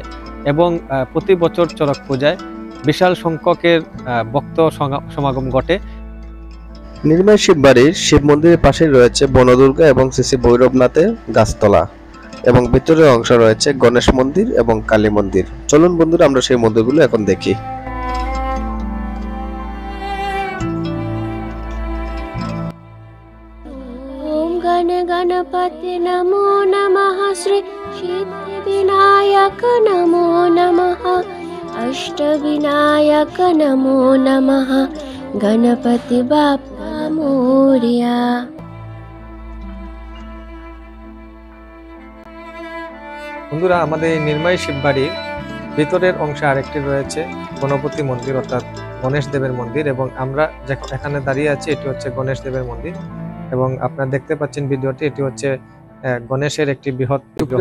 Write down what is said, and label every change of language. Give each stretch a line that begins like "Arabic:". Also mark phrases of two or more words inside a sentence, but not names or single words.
Bangla: এবং প্রতি বছর চড়ক পূজায় বিশাল সংখ্যকের ভক্ত সমাগম ঘটে। নির্মাই শিববাড়ির শিব মন্দিরের পাশে রয়েছে বনদুর্গা এবং শ্রী ভৈরবনাথের গাছতলা, এবং ভিতরের অংশ রয়েছে গণেশ মন্দির এবং কালী মন্দির। চলুন বন্ধুরা, আমরা সেই মন্দিরগুলো এখন দেখি।
Sanskrit: ओम गण गणपति नमो नमः, श्री सिद्धिविनायक नमो नमः, अष्टविनायक नमो नमः,
Marathi: गणपति बाप्पा मोरया।
Bangla: বন্ধুরা, আমাদের এই নির্মাই শিববাড়ির ভিতরের অংশে আরেকটি রয়েছে গণপতি মন্দির, অর্থাৎ গণেশ দেবের মন্দির। এবং আমরা এখানে দাঁড়িয়ে আছি, এটি হচ্ছে গণেশ দেবের মন্দির। এবং আপনারা দেখতে পাচ্ছেন ভিডিওটি, এটি হচ্ছে গণেশের একটি বৃহৎ বিগ্রহ।